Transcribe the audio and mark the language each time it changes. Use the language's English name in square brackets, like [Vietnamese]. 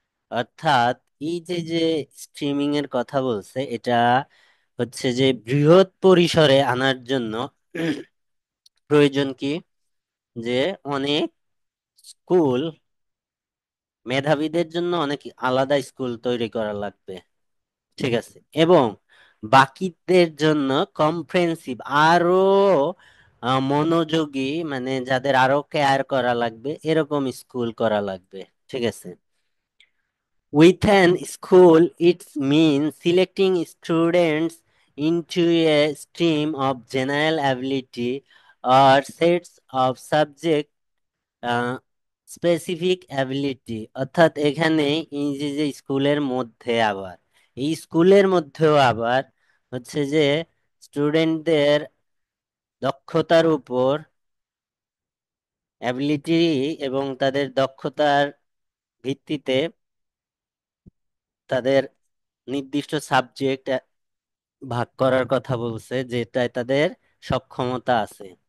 [Bangla] অর্থাৎ এই যে যে স্ট্রিমিং এর কথা বলছে, এটা হচ্ছে যে বৃহৎ পরিসরে আনার জন্য প্রয়োজন কি, যে অনেক স্কুল, মেধাবীদের জন্য অনেক আলাদা স্কুল তৈরি করা লাগবে। ঠিক আছে। এবং বাকিদের জন্য কম্প্রেহেন্সিভ, আরো মনোযোগী, মানে যাদের আরো কেয়ার করা লাগবে এরকম স্কুল করা লাগবে। ঠিক আছে। [English] With an school, it means selecting students into a stream of general ability or sets of subject specific ability. [Bangla] অর্থাৎ এখানে এই যে যে স্কুলের মধ্যে আবার, এই স্কুলের মধ্যেও আবার হচ্ছে যে স্টুডেন্টদের দক্ষতার উপর, অ্যাবিলিটি এবং তাদের দক্ষতার ভিত্তিতে তাদের নির্দিষ্ট সাবজেক্ট ভাগ করার কথা বলছে, যেটায় তাদের সক্ষমতা আছে।